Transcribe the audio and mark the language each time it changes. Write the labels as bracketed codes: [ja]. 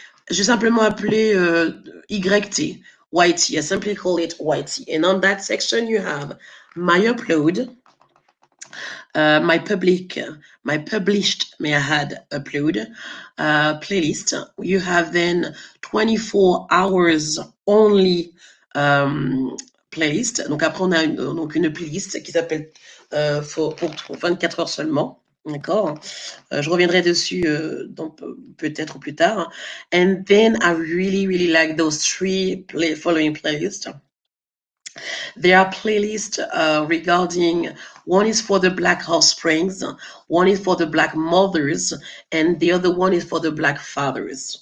[fr] Je simplement appelé YT, YT. [en] I simply call it YT. And on that section, you have my upload, my published, may I add, upload playlist. You have then 24 hours only playlist. [fr] Donc après, on a une playlist qui s'appelle pour 24 heures seulement. D'accord. Je reviendrai dessus peut-être plus tard. [en] And then I really, really like those three following playlists. There are playlists regarding, one is for the Black offsprings, one is for the Black mothers, and the other one is for the Black fathers.